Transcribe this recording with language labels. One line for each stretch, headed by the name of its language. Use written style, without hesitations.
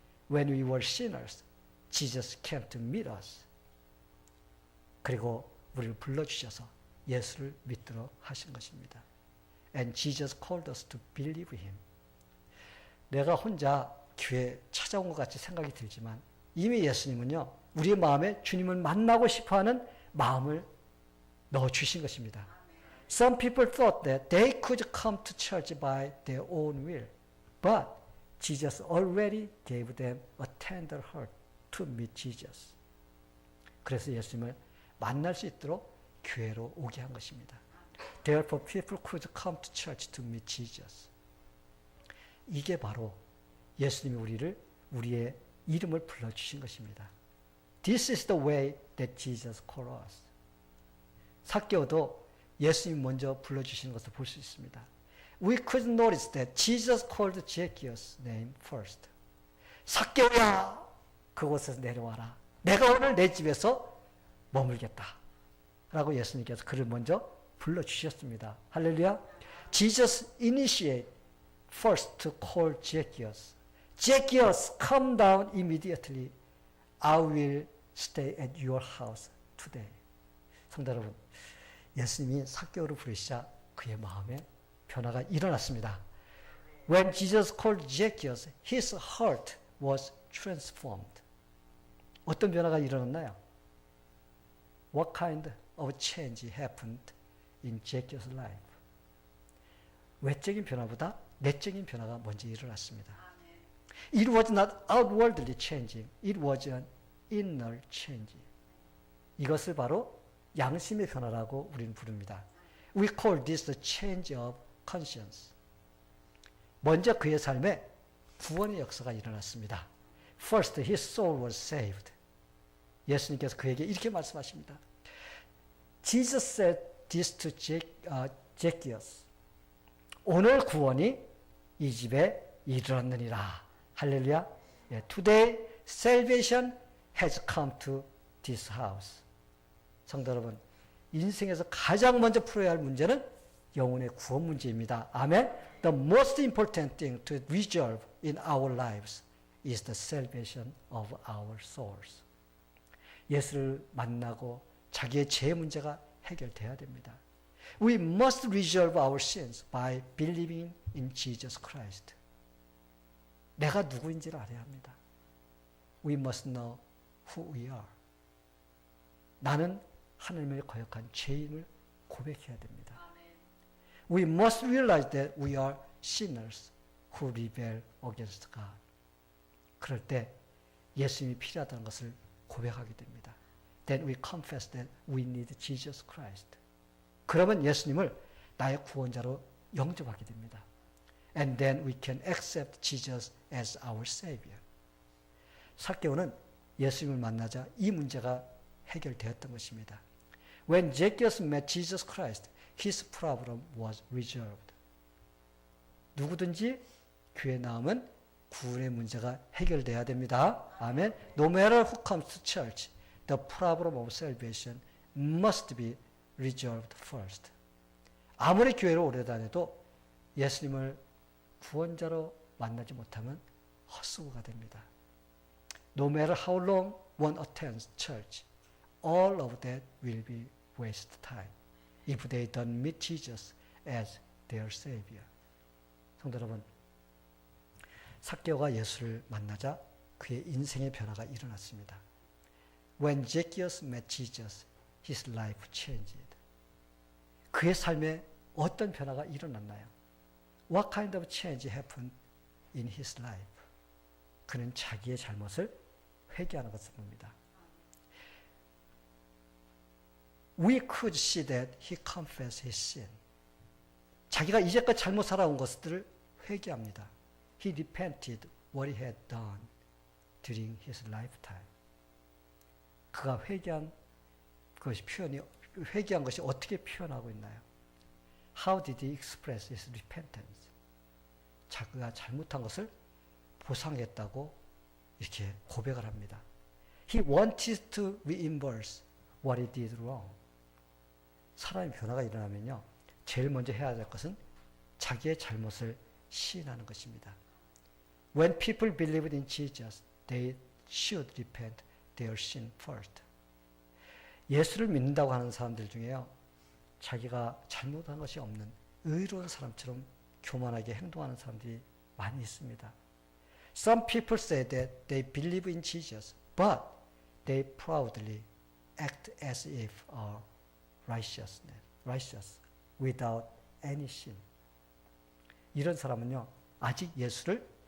English: When we were sinners, Jesus came to meet us.
Korean: 그리고 우리를 불러주셔서 예수를 믿도록 하신 것입니다.
English: And Jesus called us to believe him.
Korean: 내가 혼자 교회 찾아온 것 같이 생각이 들지만 이미 예수님은요, 우리의 마음에 주님을 만나고 싶어하는 마음을 넣어주신 것입니다.
English: Some people thought that they could come to church by their own will, but Jesus already gave them a tender heart to meet Jesus.
Korean: 그래서 예수님을 만날 수 있도록 교회로 오게 한 것입니다.
English: Therefore, people could come to church to meet Jesus.
Korean: 이게 바로 예수님이 우리의 이름을 불러주신 것입니다.
English: This is the way that Jesus called us.
Korean: 삭개오도 예수님 먼저 불러주시는 것을 볼 수 있습니다.
English: We could notice that Jesus called Zacchaeus' name first.
Korean: 삭개오야, 그곳에서 내려와라. 내가 오늘 내 집에서 머물겠다. 라고 예수님께서 그를 먼저 불러주셨습니다. 할렐루야.
English: Jesus initiated first to call Zacchaeus. Zacchaeus, come down immediately. I will stay at your house today.
Korean: 성도 여러분, 예수님이 삭개오를 부르시자 그의 마음에 변화가 일어났습니다.
English: When Jesus called Zacchaeus, his heart was transformed.
Korean: 어떤 변화가 일어났나요?
English: What kind of change happened in Zacchaeus' life?
Korean: 외적인 변화보다 내적인 변화가 먼저 일어났습니다.
English: It was not outwardly changing. It was an inner change.
Korean: 이것을 바로 양심의 변화라고 우리는 부릅니다.
English: We call this the change of conscience.
Korean: 먼저 그의 삶에 구원의 역사가 일어났습니다.
English: First, his soul was saved.
Korean: 예수님께서 그에게 이렇게 말씀하십니다.
English: Jesus said this to Zacchaeus.
Korean: 오늘 구원이 이 집에 이르렀느니라. 할렐루야.
English: Today salvation has come to this house.
Korean: 성도 여러분, 인생에서 가장 먼저 풀어야 할 문제는 영혼의 구원 문제입니다. 아멘.
English: The most important thing to resolve in our lives is the salvation of our souls.
Korean: 예수를 만나고 자기의 죄 문제가 해결돼야 됩니다.
English: We must resolve our sins by believing in Jesus Christ.
Korean: 내가 누구인지를 알아야 합니다.
English: We must know who we are.
Korean: 나는 하나님의 거역한 죄인을 고백해야 됩니다.
English: We must realize that we are sinners who rebel against God.
Korean: 그럴 때 예수님이 필요하다는 것을 고백하게 됩니다.
English: Then we confess that we need Jesus Christ.
Korean: 그러면 예수님을 나의 구원자로 영접하게 됩니다.
English: And then we can accept Jesus as our Savior.
Korean: 삭개오는 예수님을 만나자 이 문제가 해결되었던 것입니다.
English: When Zacchaeus met Jesus Christ, his problem was resolved.
Korean: 누구든지 교회 나오면 구원의 문제가 해결돼야 됩니다. 아멘.
English: No matter who comes to church, the problem of salvation must be resolved first.
Korean: 아무리 교회로 오래 다녀도 예수님을 구원자로 만나지 못하면 헛수고가 됩니다.
English: No matter how long one attends church, all of that will be waste time if they don't meet Jesus as their Savior.
Korean: 성도 여러분, 삭개오가 예수를 만나자 그의 인생의 변화가 일어났습니다.
English: When Zacchaeus met Jesus, his life changed.
Korean: 그의 삶에 어떤 변화가 일어났나요?
English: What kind of change happened in his life?
Korean: 그는 자기의 잘못을 회개하는 것을 봅니다.
English: We could see that he confessed his sin.
Korean: 자기가 이제까지 잘못 살아온 것들을 회개합니다.
English: He repented what he had done during his lifetime.
Korean: 그가 회개한 것이 어떻게 표현하고 있나요?
English: How did he express his repentance?
Korean: 자기가 잘못한 것을 보상했다고 이렇게 고백을 합니다.
English: He wanted to reimburse what he did wrong.
Korean: 사람의 변화가 일어나면요, 제일 먼저 해야 될 것은 자기의 잘못을 시인하는 것입니다.
English: When people believed in Jesus, they should repent their sin first.
Korean: 예수를 믿는다고 하는 사람들 중에요, 자기가 잘못한 것이 없는 의로운 사람처럼 교만하게 행동하는 사람들이 많이 있습니다.
English: Some people say that they believe in Jesus, but they proudly act as if are righteous without any sin.
Korean: 이런 사람은요, 아직 예수를